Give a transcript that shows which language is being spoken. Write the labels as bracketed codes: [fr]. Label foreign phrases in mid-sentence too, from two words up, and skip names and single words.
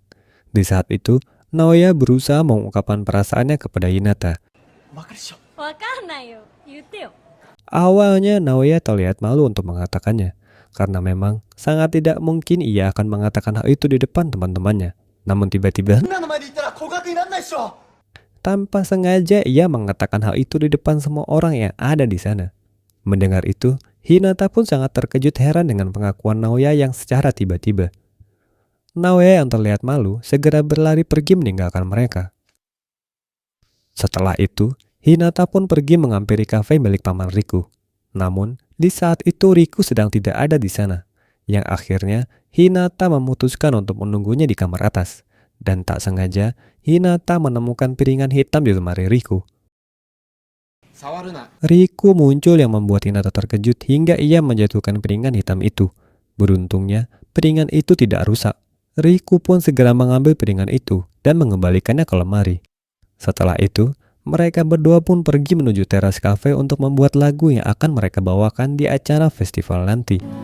[id] Di saat itu, Naoya berusaha mengungkapkan perasaannya kepada Hinata. Awalnya Naoya terlihat malu untuk mengatakannya, karena memang sangat tidak mungkin ia akan mengatakan hal itu di depan teman-temannya. Namun tiba-tiba, [ja] みんなの前で言ったら告白になんないっしょ。 [id] tanpa sengaja ia mengatakan hal itu di depan semua orang yang ada di sana. Mendengar itu, Hinata pun sangat terkejut heran dengan pengakuan Naoya yang secara tiba-tiba. Naoya yang terlihat malu segera berlari pergi meninggalkan mereka. Setelah itu, Hinata pun pergi menghampiri kafe milik paman Riku. Namun, di saat itu Riku sedang tidak ada di sana, yang akhirnya Hinata memutuskan untuk menunggunya di kamar atas. Dan tak sengaja, Hinata menemukan piringan hitam di lemari Riku. [ja] 触るな。 [id] Riku muncul yang membuat Hinata terkejut hingga ia menjatuhkan piringan hitam itu. Beruntungnya, piringan itu tidak rusak. Riku pun segera mengambil piringan itu dan mengembalikannya ke lemari. Setelah itu, mereka berdua pun pergi menuju teras kafe untuk membuat lagu yang akan mereka bawakan di acara festival nanti.